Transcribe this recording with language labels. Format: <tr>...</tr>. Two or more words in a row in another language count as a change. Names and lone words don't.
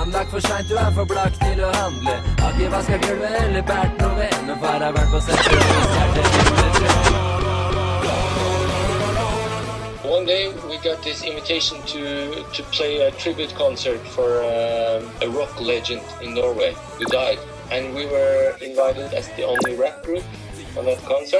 <no>for sent, du for blakk til å handle. Har ikke vasket gulvet eller bært noe ved, men far har vært på</no> <en>One day we got this invitation to play a tribute concert for a rock legend in Norway who died, and we were invited as the only rap group on that concert.</en>